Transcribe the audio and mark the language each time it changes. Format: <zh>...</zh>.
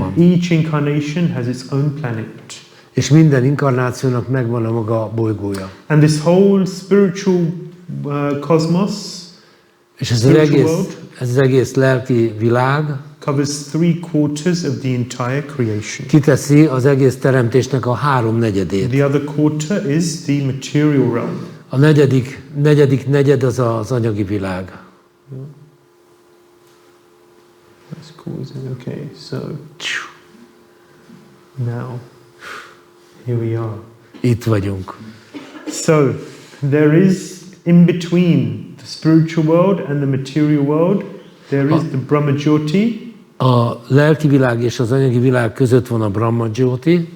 <en>And each incarnation has its own planet.</en> <hu>És minden inkarnációnak megvan a maga bolygója.</hu> <en>And this whole spiritual cosmos,</en> <hu>és ez az egész lelki világ</hu> <en>covers 3/4 of the entire creation.</en> <hu>Kiteszi az egész teremtésnek a 3/4.</hu> <en>The other quarter is the material realm.</en> <hu>A negyedik negyed az az anyagi világ.</hu> <en>That's cool, isn't it? Okay, so now here we are.</en> <hu>Itt vagyunk.</hu> <en>So there is in between the spiritual world and the material world, there is the Brahma-jyoti.</en> <hu>A lelki világ és az anyagi világ között van a Brahma-jyoti.</hu>